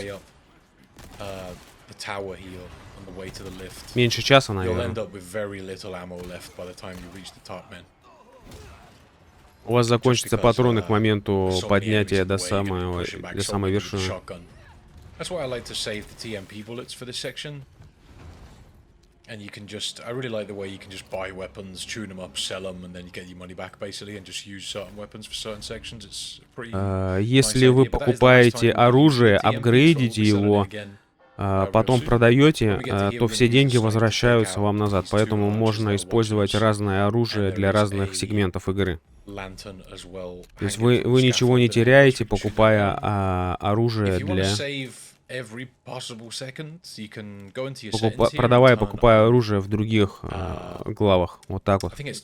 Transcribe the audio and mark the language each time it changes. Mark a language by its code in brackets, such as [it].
[en] The tower here on the way to the lift. [ru] Меньше часа, [en] You'll [ru] наверное. [en] end up with very little ammo left by the time you reach the top, man. [ru] У вас закончатся патроны к моменту поднятия до самой вершины. [en] That's why I like to save the TMP bullets for this section. And you can just, I really like the way you can just buy weapons, tune them up, sell them, and then you get your money back basically, and just use certain weapons for certain sections. It's pretty. [ru] Если вы покупаете оружие, апгрейдите его, потом продаете, то все деньги возвращаются вам назад. Поэтому можно использовать разное оружие для разных сегментов игры. То есть вы ничего не теряете, покупая оружие продавая, покупая оружие в других главах. Вот так вот.